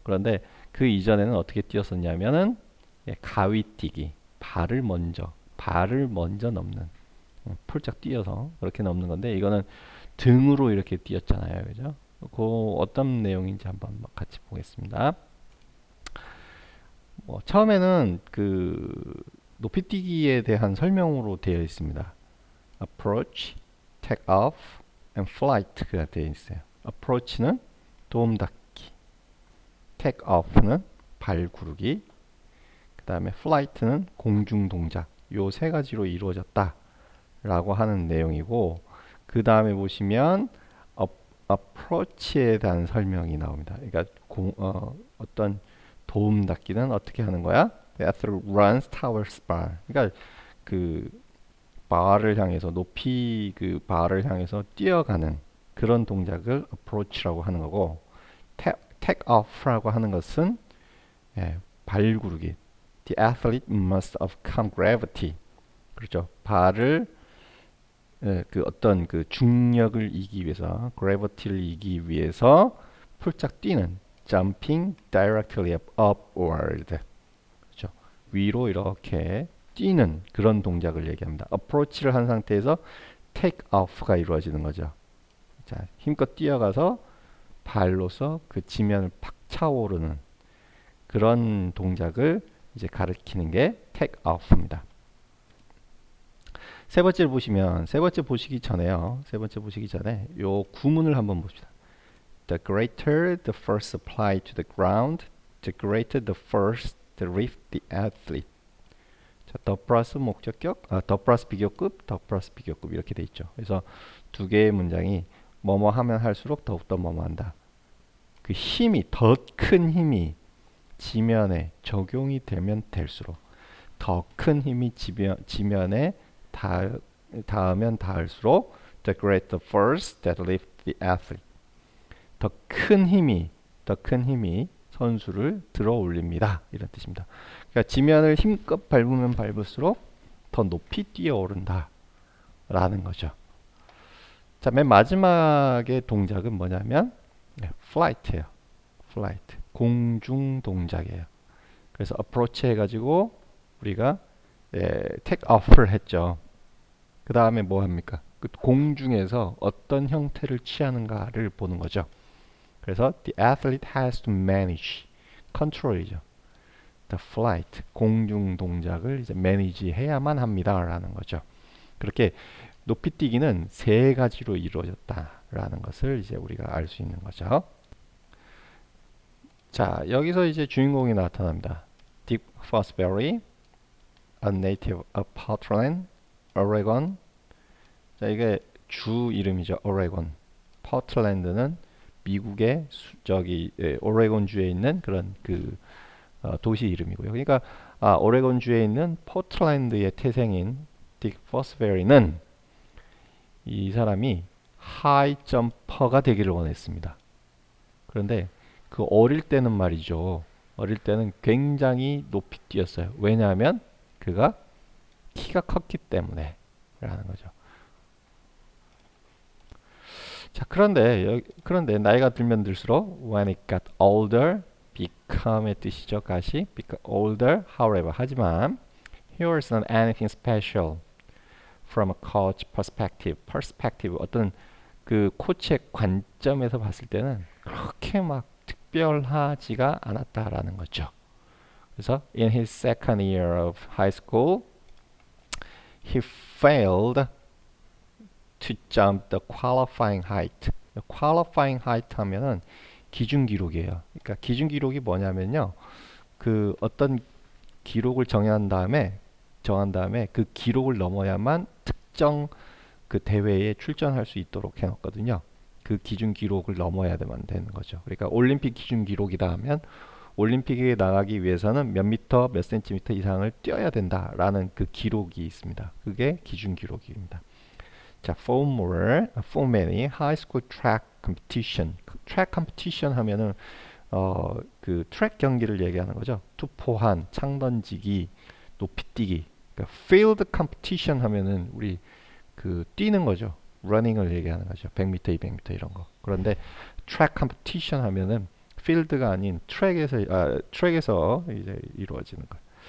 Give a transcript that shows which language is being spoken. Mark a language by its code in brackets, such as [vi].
[ko] 그런데 그 이전에는 어떻게 뛰었었냐면은 가위뛰기, 발을 먼저 넘는, 폴짝 뛰어서 그렇게 넘는 건데, 이거는 등으로 이렇게 뛰었잖아요. 그죠? 그 어떤 내용인지 한번 같이 보겠습니다. 처음에는 그 높이뛰기에 대한 설명으로 되어 있습니다. [en] approach, take off, and flight가 [ko] 되어 있어요. approach는 도움닫기, take off는 발 구르기, 그 다음에 flight는 공중 동작. 요 세 가지로 이루어졌다 라고 하는 내용이고, 그 다음에 보시면 approach에 대한 설명이 나옵니다. 그러니까 어떤 도움닫기는 어떻게 하는 거야? [en] The athlete runs towards bar. [ko] 그러니까 그 바를 향해서, 높이 그 바를 향해서 뛰어가는 그런 동작을 approach라고 하는 거고, take off라고 하는 것은 발 구르기. [en] The athlete must overcome gravity. [ko] 그렇죠. 발을 그 어떤 그 중력을 이기기 위해서, gravity를 이기기 위해서 폴짝 뛰는, [en] jumping directly upward. [ko] 그렇죠. 위로 이렇게 뛰는 그런 동작을 얘기합니다. approach를 한 상태에서 take off가 이루어지는 거죠. 자, 힘껏 뛰어가서 발로서 그 지면을 팍 차오르는 그런 동작을 이제 가리키는 게 take off입니다. 세 번째 보시기 전에 요 구문을 한번 봅시다. [en] The greater the force applied to the ground, the greater the force that lift the athlete. [ko] 자, 더 플러스 목적격, 더 플러스 비교급, 더 플러스 비교급 이렇게 돼 있죠. 그래서 두 개의 문장이 뭐뭐 하면 할수록 더욱더 뭐뭐 한다. 그 힘이, 더 큰 힘이 지면에 적용이 되면 될수록, 더 큰 힘이 지면에 닿으면 닿을수록 [en] the greater force that lifts the athlete. [ko] 더 큰 힘이 선수를 들어 올립니다. 이런 뜻입니다. 그러니까 지면을 힘껏 밟으면 밟을수록 더 높이 뛰어오른다. 라는 거죠. 자, 맨 마지막의 동작은 뭐냐면 flight예요. flight. 공중 동작이에요. 그래서 approach 해가지고 우리가 take off를 했죠. 그 다음에 뭐 합니까? 그 공중에서 어떤 형태를 취하는가를 보는 거죠. 그래서 [en] the athlete has to manage, control이죠. [ko] the flight, 공중 동작을 이제 manage 해야만 합니다라는 거죠. 그렇게 높이뛰기는 세 가지로 이루어졌다라는 것을 이제 우리가 알 수 있는 거죠. 자, 여기서 이제 주인공이 나타납니다. [en] 딕 포스베리, a native of Portland, Oregon. [ko] 자, 이게 주 이름이죠. 오레곤. 포틀랜드는 미국의 오레곤 주에 있는 그런 도시 이름이고요. 그러니까 오레곤 주에 있는 포틀랜드의 태생인 딕 포스베리는 이 사람이 하이 점퍼가 되기를 원했습니다. 그런데 그 어릴 때는 말이죠. 어릴 때는 굉장히 높이 뛰었어요. 왜냐하면 그가 키가 컸기 때문에 라는 거죠. 자, 그런데 나이가 들면 들수록 [en] when it got older, [ko] become의 뜻이죠. 가시 [en] become older, however [ko] 하지만 [en] he wasn't anything special from a coach perspective [ko] 어떤 그 코치의 관점에서 봤을 때는 그렇게 막 특별하지가 않았다라는 거죠. [en] 그래서 in his second year of high school, he failed to jump the qualifying height. [ko] qualifying height 하면은 기준 기록이에요. 그러니까 기준 기록이 뭐냐면요. 그 어떤 기록을 정한 다음에 그 기록을 넘어야만 특정 그 대회에 출전할 수 있도록 해놨거든요. 그 기준 기록을 넘어야만 되는 거죠. 그러니까 올림픽 기준 기록이다 하면 올림픽에 나가기 위해서는 몇 미터, 몇 센티미터 이상을 뛰어야 된다라는 그 기록이 있습니다. 그게 기준 기록입니다. [en] 자, for many high school track competition. [ko] track competition 하면은 그 트랙 경기를 얘기하는 거죠. 투포한, 창던지기, 높이뛰기. 그러니까 field competition 하면은 우리 그 뛰는 거죠. running을 얘기하는 거죠. 100m, 200m 이런 거. 그런데 track competition 하면은 필드가 아닌 트랙에서 이제 이루어지는 거예요.